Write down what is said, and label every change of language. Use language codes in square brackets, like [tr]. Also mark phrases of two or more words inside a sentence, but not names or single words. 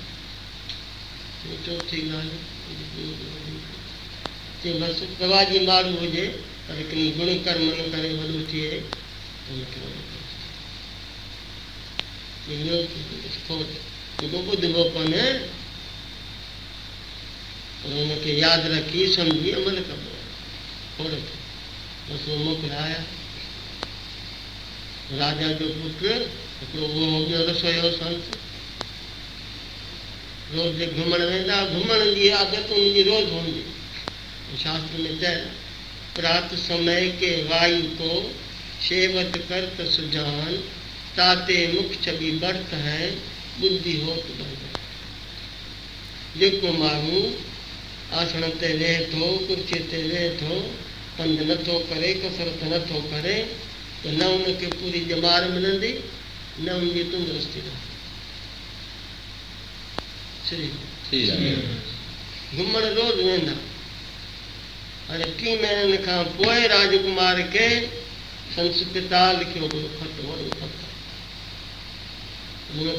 [sd] चौथी ॻाल्हि चई बसि रिवाजी माण्हू हुजे पर हिकिड़ी गुण कर्म न करे वॾो थिए ॿुधबो कोन्हे पर हुनखे यादि रखी सम्झी अमल कबो आहे बसि मोकिलाया राजा जो पुटु हिकिड़ो उहो ॿियो रसोईयो संत रोज़ घुमण वेंदा घुमण जी आदत उनजी रोज़ हूंदी शास्त्र में चयल [hi] प्रात समय के वायु को सेवत करत सुजान ताते मुख छवि बढ़त है बुद्धि होत बढ़ [sd] जेको माण्हू आसन ते वेहे थो कुर्सी ते वेहे थो पंध नथो करे कसरत नथो करे त न उनखे पूरी ॼमार मिलंदी न उनजी तंदुरुस्ती रहंदी घुमण रोज़ वेंदा हाणे 3 महीननि खां पोइ राजकुमार खे संस पिता लिखियो हुयो ख़त वॾो ख़त हुन